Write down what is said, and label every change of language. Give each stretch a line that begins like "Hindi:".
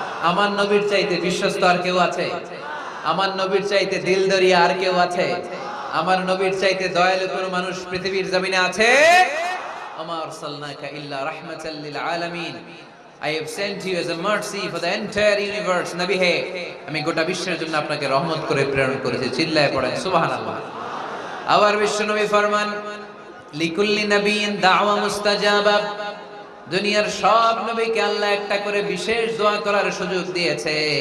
Bangla: আমার নবীর চাইতে বিশ্বস্ত আর কেউ আছে? আমার নবীর চাইতে দিলদরিয়া আর কেউ আছে? আমার নবীর চাইতে দয়ালু কোন মানুষ পৃথিবীর জমিনে আছে?
Arabic: আমা আরসালনাকা ইল্লা রাহমাতাল লিল আলামিন।
English: I have sent you as a mercy for the entire universe.
Bangla: নবী হে, আমি গোটা বিশ্বের জন্য আপনাকে রহমত করে প্রেরণ করেছি। চিল্লায়ে পড়েন সুবহানাল্লাহ। আবার বিশ্বনবী ফরমান,
Arabic: লিকুল্লি নাবিয়্যিন দাওয়া মুস্তাজাবা।
Bangla: দুনিয়ার সব নবীকে আল্লাহ একটা করে বিশেষ দোয়া করার সুযোগ দিয়েছে।